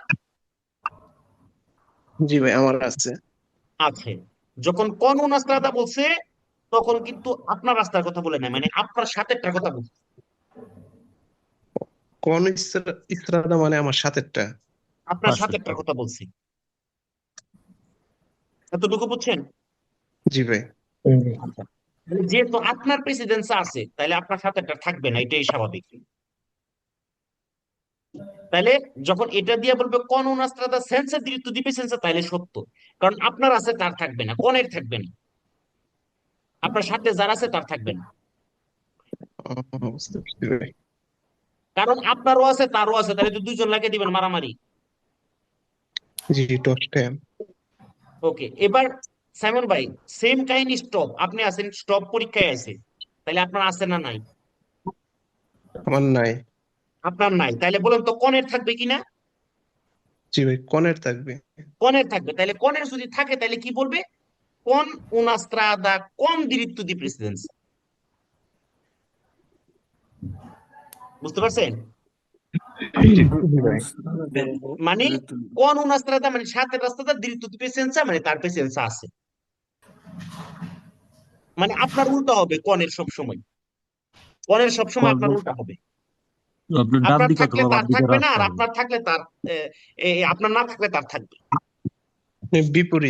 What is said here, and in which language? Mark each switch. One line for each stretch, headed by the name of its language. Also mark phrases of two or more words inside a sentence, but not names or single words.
Bangla: জি ভাই আমার আছে আছে? যখন
Italian: con una strada
Bangla: বলছে তখন কিন্তু আপনার রাস্তার কথা বলে না, মানে আপনার সাথেরটার কথা বলছে।
Italian: con strada
Bangla: মানে আমার সাথেরটা আপনার সাথেরটার কথা বলছি, এতটুকু বুঝছেন? জি ভাই আচ্ছা, তাহলে যেহেতু আপনার প্রেসিডেন্স আছে তাহলে আপনার সাথেরটা থাকবে না, এটাই স্বাভাবিক। তাহলে যখন এটা দিয়ে বলবে
Italian: con una strada senza diritto di precedenza,
Bangla: তাহলে সত্য, কারণ আপনার আছে তার থাকবে না, কোনের থাকবে না, আপনার সাথে যার আছে তার থাকবে না, বুঝতে পারছি ভাই কারণ আপনারও আছে তারও আছে, তাহলে তো দুইজন লাগিয়ে দিবেন মারামারি। জি
English: toss time
Bangla: ওকে, এবার সাইমন ভাই সেম কাহিনী, স্টপ আপনি আছেন, স্টপ পরীক্ষায় আছে, তাহলে আপনার আছে না নাই? আমার নাই আপনার নাই, তাহলে বলেন তো কনের থাকবে কিনা? জি ভাই কনের থাকবে কনের থাকবে, তাহলে কনের যদি থাকে তাহলে কি বলবে?
Italian: কোন una strada con diritto di precedenza,
Bangla: বুঝতে পারছেন? মানে
Italian: con una strada
Bangla: মানে সাথে রাস্তাটা
Italian: diritto di presenza
Bangla: মানে তার প্রেসেন্স আছে, মানে আপনার উল্টা হবে কনের সব সময়, কনের সব সময় আপনার উল্টা হবে, আপনার ডান আপনার দিকে থাকলে অথবা বাম তার দিকে থাকবে না, রাস্তা আর হবে। আপনার থাকলে তার আপনার না থাকলে তার থাকবে, বিপরীত